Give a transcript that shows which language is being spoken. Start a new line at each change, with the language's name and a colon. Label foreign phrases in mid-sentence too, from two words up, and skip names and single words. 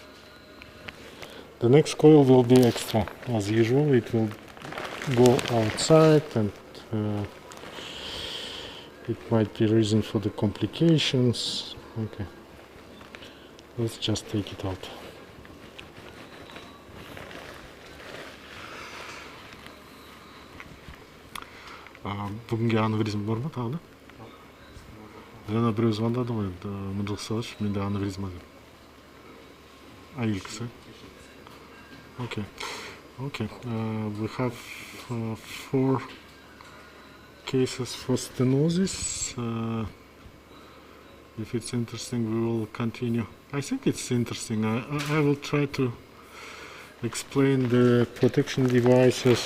English: The next coil will be extra, as usual. It will go outside, and it might be reason for the complications. Okay, let's just take it out.
Kazakh: Бүгінге аневризм бар ма тағы да? Жаңа біреу звондады ғой, Mynzhylky салашы, менде аневризма деп. Айыл кісі.
English: Okay. Okay. We have 4 cases for stenosis. If it's interesting, we will continue. I think it's interesting. I will try to explain the protection devices.